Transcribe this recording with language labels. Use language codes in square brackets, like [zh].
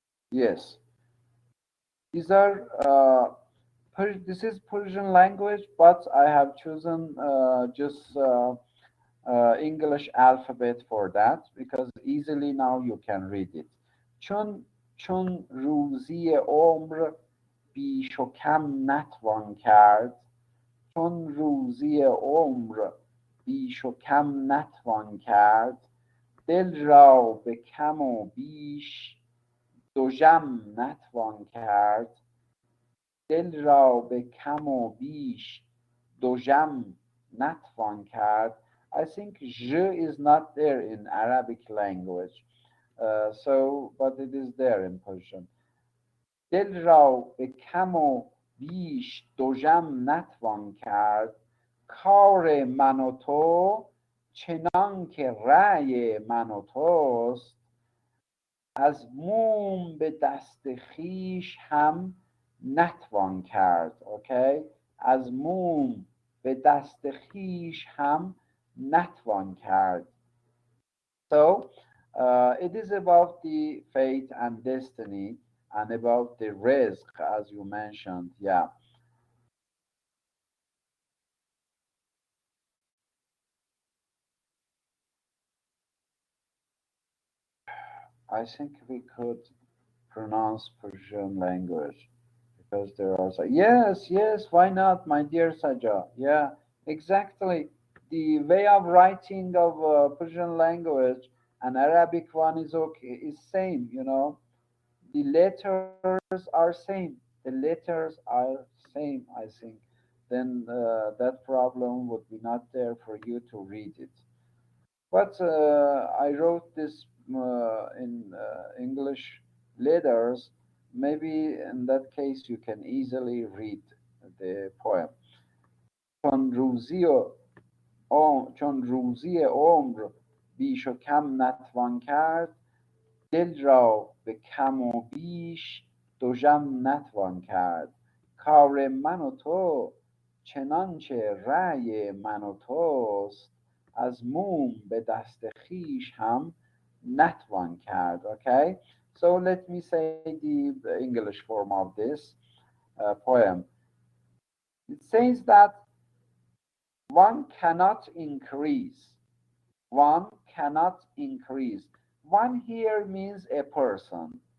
[en] Yes, these are. This is Persian language, but I have chosen just English alphabet for that because easily now you can read it. [fa] چون چون روزی عمر بیش و کم نتوان کرد چون روزی عمر بیش و کم نتوان کرد دل را به کم و بیش دوژم نتوان کرد دل را به کم و بیش دوژم نتوان کرد. [en] I think j is not there in Arabic language. But it is there in Persian. [fa] دل را به کم و بیش دوژم نتوان کرد کار من و تو چنان که رأی من و توست از موم به دست خیش هم نتوان کرد. [en] Okay? [fa] از موم به دست خیش هم نتوان کرد. [en] So it is about the fate and destiny and about the risk, as you mentioned. Yeah, I think we could pronounce Persian language because there are. Yes, yes, why not, my dear Saja? Yeah, exactly. The way of writing of Persian language and Arabic one is okay, is same, you know. The letters are same. The letters are same, I think. Then that problem would be not there for you to read it. But I wrote this in English letters. Maybe in that case you can easily read the poem. [fa] چون روزی عمر بیش و کم نتوان کرد دل را به کم و بیش دوژم نتوان کرد کار من و تو چنانچه رأی من و توست از موم به دست خیش هم نتوان کرد. [en] Okay, so let me say the English form of this poem. It says that one cannot increase. One cannot increase. One here means a person.